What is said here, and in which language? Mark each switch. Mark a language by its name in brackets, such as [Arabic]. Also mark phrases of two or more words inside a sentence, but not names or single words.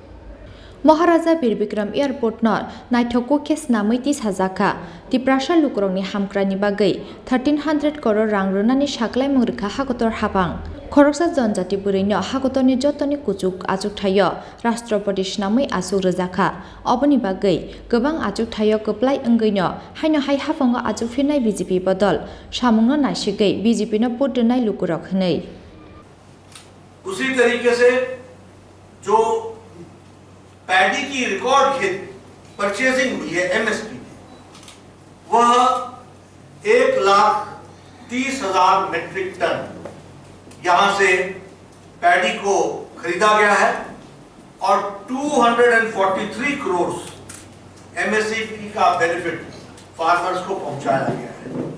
[Kok Borok] महाराजा बिरबिक्रम एयरपोर्ट न नाइथको केस नामैति साजाखा तिप्रासा लुकुरंनि हामक्रानि बागै 1300 करोड़ रां रुनानि साक्लाय मंगरिखा हाकुतर हाबां खरकसा जनजाति बुरैनो हाकुतरनि जतनि कुचुक आजुक थायो राष्ट्रपति स्नामै आजुक रोजाखा अबनि बागै गोबां आजुक थायो कप्लाय अंगैनो हायनो हाय हाफांगा आजुक फिरनाय बीजेपी बदल सामुंनो नायसिगै बीजेपी नो बदनाय लुकुरक हनै [Hindi] उसी तरीके से जो पैडी की [English] record purchasing [Hindi] हुई है एमएसपी वह 1,30,000 [English] metric ton [Hindi] यहां से पैडी को खरीदा गया है और 243 करोड़ एमएसपी का बेनिफिट फार्मर्स को पहुंचाया गया है।